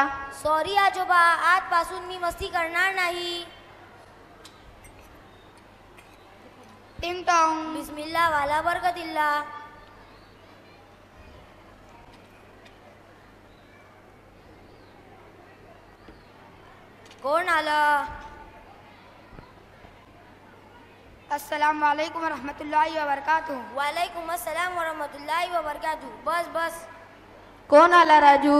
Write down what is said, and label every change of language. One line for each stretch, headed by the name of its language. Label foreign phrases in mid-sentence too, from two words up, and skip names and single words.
Marathi: सॉरी आजोबा, आजपासून मी मस्ती करणार नाही। टिंग टॉंग,
Arabic: بسم الله وعلى بركة الله.
Marathi: कोण आलं?
Arabic: السلام عليكم ورحمة الله وبركاته. وعليكم السلام ورحمة الله وبركاته.
Marathi: बस बस। कोण आला राजू?